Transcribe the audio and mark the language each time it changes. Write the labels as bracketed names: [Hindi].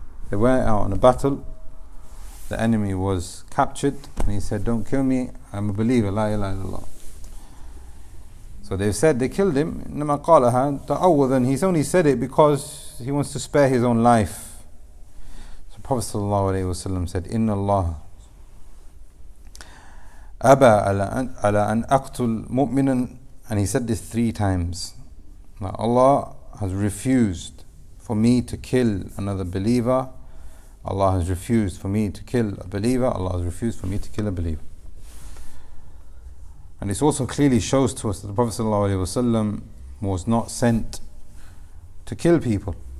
[English] They went out on a battle, the enemy was captured, and he said, don't kill me, I'm a believer, La ilaha illallah. So they said they killed him. [Arabic] إنما قالها تعوذا. [English] He's only said it because he wants to spare his own life. So Prophet ﷺ said, [Arabic] إن الله أبى على أن أقتل مؤمنا. [English] And he said this 3 times. That Allah has refused for me to kill another believer. Allah has refused for me to kill a believer. Allah has refused for me to kill a believer. And this also clearly shows to us that the Prophet ﷺ was not sent to kill people.